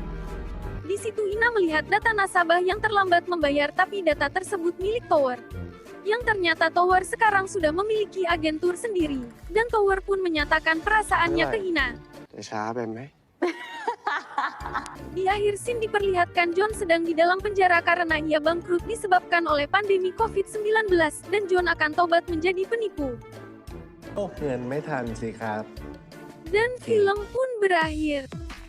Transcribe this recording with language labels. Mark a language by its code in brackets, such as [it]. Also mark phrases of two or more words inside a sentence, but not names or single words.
[id] Di situ Ina melihat data nasabah yang terlambat membayar tapi data tersebut milik Tower. Yang ternyata Tower sekarang sudah memiliki agentur sendiri. Dan Tower pun menyatakan perasaannya ke Hina. [th] จะช้าไปไหม [id] Di akhir scene diperlihatkan John sedang di dalam penjara karena ia bangkrut disebabkan oleh pandemi COVID-19 dan John akan tobat menjadi penipu. [th] โอ้เงินไม่ทันสิครับ [id] Dan film pun berakhir.